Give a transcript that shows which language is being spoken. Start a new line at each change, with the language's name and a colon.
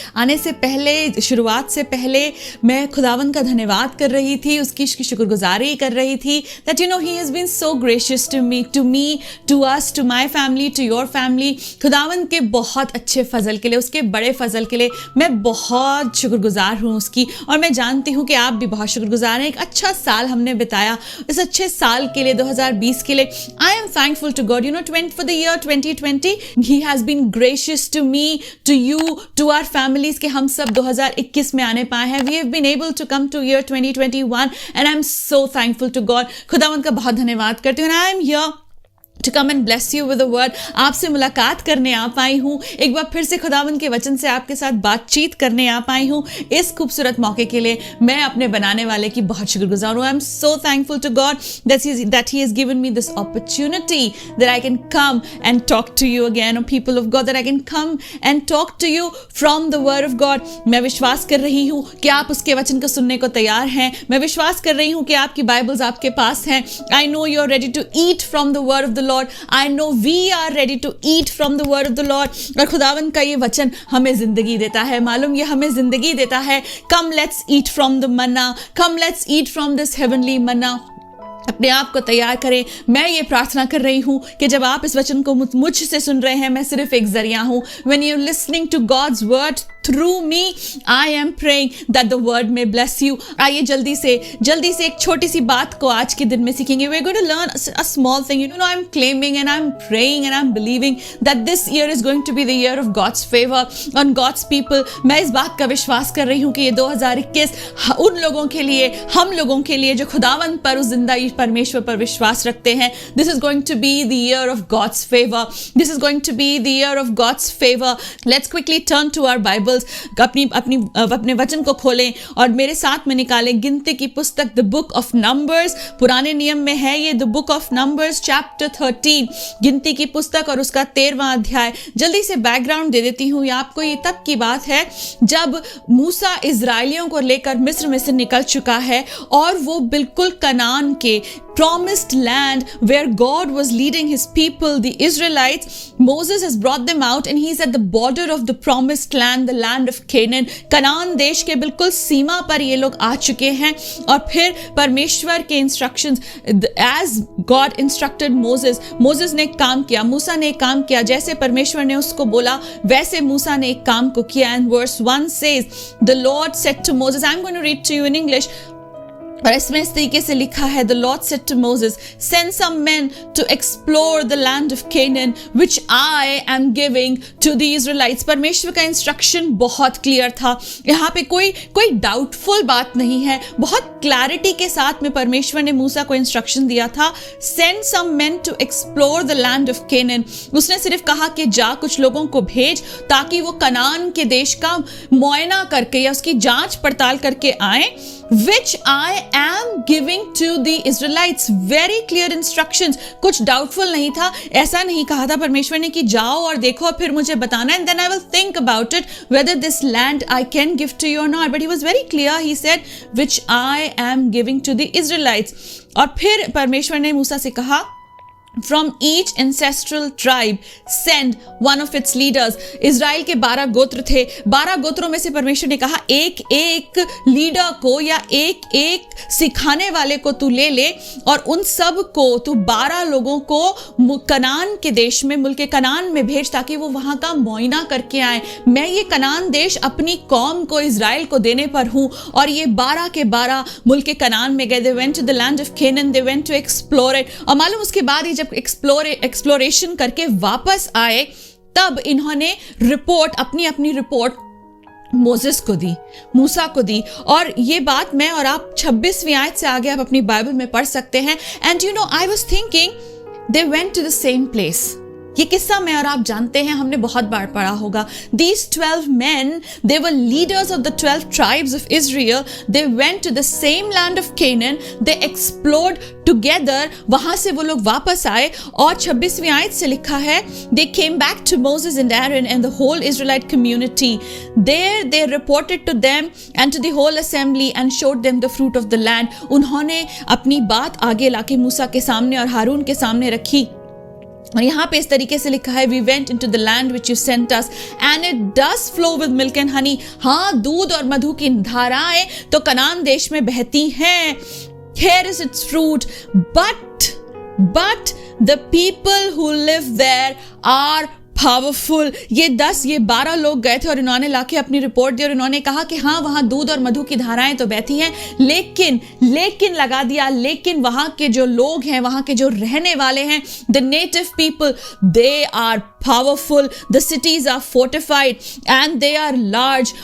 Hindi: आने से पहले, शुरुआत से पहले मैं खुदावंद का धन्यवाद कर रही थी,
English: उसकी शुक्रगुजारी कर रही थी that you know he has been so gracious to me, to us, to my family, to your family.
Hindi: खुदावंद के बहुत अच्छे फजल के लिए, उसके बड़े फजल के लिए मैं बहुत शुक्रगुजार हूँ उसकी, और मैं जानती हूँ कि आप भी बहुत शुक्रगुजार हैं। एक अच्छा साल हमने बिताया, इस अच्छे साल के लिए, 2020 के लिए।
English: I am thankful to God, you know, for the year 2020, He has been gracious to me, to you, to our families,
Hindi: कि हम सब 2021 में आने पाए हैं।
English: We have been able to come to year 2021 and I'm so thankful to God.
Hindi: खुदावंद का बहुत धन्यवाद करती हूँ।
English: And I am here to come and bless you with a word.
Hindi: आपसे मुलाकात करने आ पाई हूँ, एक बार फिर से खुदावंद के वचन से आपके साथ बातचीत करने आ पाई हूँ। इस खूबसूरत मौके के लिए मैं अपने बनाने वाले की बहुत शुक्रगुजार हूँ।
English: I am so thankful to God that he has given me this opportunity that I can come and talk to you again, or people of God, that I can come and talk to you from the word of God.
Hindi: मैं विश्वास कर रही हूँ कि आप उसके वचन को सुनने को तैयार हैं। मैं विश्वास कर रही हूँ कि आपकी बाइबल्स आपके पास हैं।
English: I know you are ready to eat from the word of the Lord. I know we are ready to eat from the word of the Lord.
Hindi: और खुदावंद का ये वचन हमें जिंदगी देता है। मालूम ये हमें जिंदगी देता है।
English: Come let's eat from the manna. Come let's eat from this heavenly manna.
Hindi: अपने आप को तैयार करें। मैं ये प्रार्थना कर रही हूँ कि जब आप इस वचन को मुझसे सुन रहे हैं, मैं सिर्फ एक जरिया हूँ।
English: When you're listening to God's word through me, I am praying that the word may bless you.
Hindi: आइए जल्दी से एक छोटी सी बात को आज के दिन में सीखेंगे।
English: We're going to learn a small thing. You know, I'm claiming and I'm praying and I'm believing that this year is going to be the year of God's favor on God's people.
Hindi: मैं इस बात का विश्वास कर रही हूँ कि ये 2021 उन लोगों के लिए, हम लोगों के लिए जो खुदावंद पर, उस जिंदा परमेश्वर पर विश्वास रखते हैं।
English: This is going to be the year of God's favor. This is going to be the year of God's favor. Let's quickly turn to our Bibles.
Hindi: अपने वचन को खोलें और मेरे साथ में निकालें गिनती की पुस्तक, द बुक ऑफ नंबर्स। पुराने नियम में है ये, the book of numbers chapter 13, गिनती की पुस्तक और उसका 13वां अध्याय। जल्दी से बैकग्राउंड दे देती हूँ आपको। ये तब की बात है जब मूसा इजराइलियों को लेकर मिस्र में से निकल चुका है और वो बिल्कुल कनान के
English: promised land where God was leading his people, the Israelites. Moses has brought them out and he's at the border of the promised land, the land of Canaan.
Hindi: Kanan देश के बिल्कुल सीमा पर ये लोग आ चुके हैं और फिर परमेश्वर के instructions,
English: as God instructed Moses
Hindi: ने एक काम किया, मूसा ने एक काम किया, जैसे परमेश्वर ने उसको बोला वैसे मूसा ने एक काम को किया।
English: And verse 1 says, the Lord said to Moses, I'm going to read to you in English,
Hindi: और इसमें इस तरीके से लिखा है,
English: The Lord said to Moses, send some men to explore the land of Canaan, which I am giving to the Israelites.
Hindi: परमेश्वर का instruction बहुत क्लियर था। यहाँ पे कोई डाउटफुल बात नहीं है। बहुत क्लैरिटी के साथ में परमेश्वर ने मूसा को इंस्ट्रक्शन दिया था,
English: send some men to explore the land of Canaan.
Hindi: उसने सिर्फ कहा कि जा कुछ लोगों को भेज ताकि वो कनान के देश का मुआयना करके या उसकी जांच पड़ताल करके आए,
English: which I am giving to the Israelites. Very clear instructions.
Hindi: कुछ डाउटफुल नहीं था। ऐसा नहीं कहा था परमेश्वर ने कि जाओ और देखो और फिर मुझे बताना,
English: and then I will think about it whether this land I can give to you or not. But he was very clear. He said, which I am giving to the Israelites.
Hindi: और फिर परमेश्वर ने मूसा से कहा,
English: From each ancestral tribe send one of its leaders.
Hindi: Israel के 12 गोत्र थे। 12 गोत्रों में से परमेश्वर ने कहा एक एक लीडर को या एक एक सिखाने वाले को तू ले और उन सब को तू 12 लोगों को कनान के देश में, मुल्क कनान में भेज ताकि वो वहां का मुआयना करके आए। मैं ये कनान देश अपनी कौम को, इज़राइल को देने पर हूँ। और ये 12 के 12 मुल्क कनान में गए।
English: They went to the land of Canaan. They went to explore it.
Hindi: और मालूम उसके बाद जब एक्सप्लोरेशन करके वापस आए तब इन्होंने रिपोर्ट, अपनी रिपोर्ट मोसेस को दी, मूसा को दी। और ये बात मैं और आप 26वीं आयत से आगे आप अपनी बाइबल में पढ़ सकते हैं।
English: And you know, I was thinking they went to the same place.
Hindi: ये किस्सा मैं और आप जानते हैं, हमने बहुत बार पढ़ा होगा।
English: These 12 men, they were leaders of the 12 tribes of Israel. They went to the same land of Canaan. They explored together.
Hindi: वहां से वो लोग वापस आए और 26वीं आयत से लिखा है,
English: they came back to Moses and Aaron and the whole Israelite community. There they reported to them and to the whole assembly and showed them the fruit of the land.
Hindi: उन्होंने अपनी बात आगे लाके मूसा के सामने और हारून के सामने रखी। और यहाँ पे इस तरीके से लिखा है,
English: we went into the land which you sent us and it does flow with milk and honey.
Hindi: हाँ, दूध और मधु की धाराएं तो कनान देश में बहती हैं।
English: Here is its fruit, but the people who live there are powerful.
Hindi: ये 12 लोग गए थे और इन्होंने लाके अपनी रिपोर्ट दी और इन्होंने कहा कि हाँ, वहाँ दूध और मधु की धाराएं तो बहती हैं, लेकिन लगा दिया, लेकिन वहाँ के जो लोग हैं, वहाँ के जो रहने वाले हैं,
English: The native people, they are powerful, the cities are fortified and they are large.